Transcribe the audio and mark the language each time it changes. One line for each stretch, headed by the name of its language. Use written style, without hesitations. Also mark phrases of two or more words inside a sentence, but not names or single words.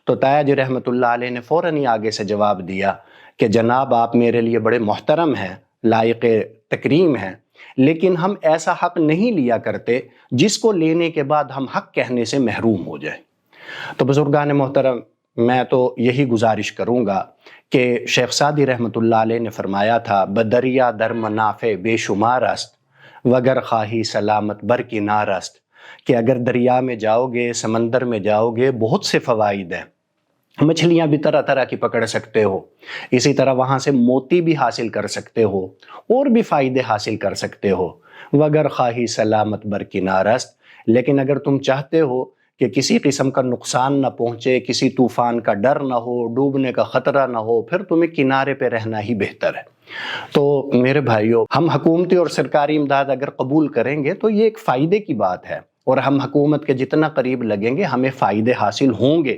Urdu: تو تایا جی
Arabic: رحمت اللہ علیہ
Urdu: نے فوراً ہی آگے سے جواب دیا کہ جناب آپ میرے لیے بڑے محترم ہیں، لائق تکریم ہیں، لیکن ہم ایسا حق نہیں لیا کرتے جس کو لینے کے بعد ہم حق کہنے سے محروم ہو جائیں۔ تو بزرگان محترم، میں تو یہی گزارش کروں گا کہ شیخ سعدی
Arabic: رحمۃ اللہ علیہ
Urdu: نے فرمایا تھا
Persian: بدریا در منافع بے شمار است وگر خواہی سلامت بر کنار است،
Urdu: کہ اگر دریا میں جاؤ گے، سمندر میں جاؤ گے، بہت سے فوائد ہیں، مچھلیاں بھی طرح طرح کی پکڑ سکتے ہو، اسی طرح وہاں سے موتی بھی حاصل کر سکتے ہو، اور بھی فائدے حاصل کر سکتے ہو،
Persian: وگر خواہی سلامت بر کنار است،
Urdu: لیکن اگر تم چاہتے ہو کہ کسی قسم کا نقصان نہ پہنچے، کسی طوفان کا ڈر نہ ہو، ڈوبنے کا خطرہ نہ ہو، پھر تمہیں کنارے پہ رہنا ہی بہتر ہے۔ تو میرے بھائیوں، ہم حکومتی اور سرکاری امداد اگر قبول کریں گے تو یہ ایک فائدے کی بات ہے، اور ہم حکومت کے جتنا قریب لگیں گے ہمیں فائدے حاصل ہوں گے۔